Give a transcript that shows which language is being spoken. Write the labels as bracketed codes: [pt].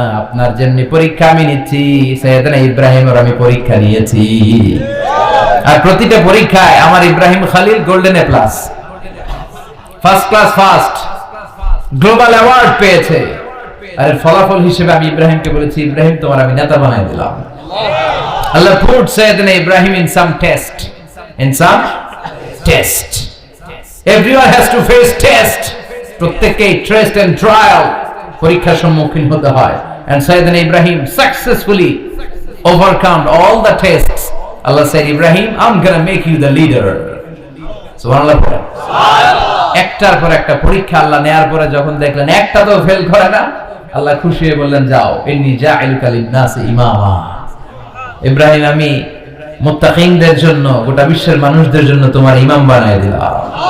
[bn] আপনার যেমনি পরীক্ষা আমি নিচ্ছি, সাইয়েদনা ইব্রাহিমের আমি পরীক্ষা নিয়েছি। আর প্রতিটা পরীক্ষায় আমার Ibrahim Khalil golden A plus, first class first, global award পেয়েছে। আর ফলাফল হিসেবে আমি ইব্রাহিমকে বলেছি, ইব্রাহিম তোমার আমি নেতা বানাই দিলাম। [en] Allah put Sayyidina Ibrahim in some test. In some test. Everyone has to face test. [bn] প্রত্যেককেই [en] test and trial, [bn] পরীক্ষার সম্মুখীন হতে হয়। [en] And Sayyidina Ibrahim successfully overcome all the tests. Allah said, Ibrahim, I'm gonna make you the leader. [bn] সুবহানাল্লাহ। একটার পর একটা পরীক্ষা আল্লাহ নেয়ার পরে যখন দেখলেন একটা তো ফেল করে না, আল্লাহ খুশি হয়ে বললেন, যাও, [ar] ইন্নী জাঈলুকা লিন-নাসি ইমামা। [bn] ইব্রাহিম, আমি মুত্তাকিনদের জন্য, গোটা বিশ্বের মানুষদের জন্য তোমার ইমাম বানায় দিলাম।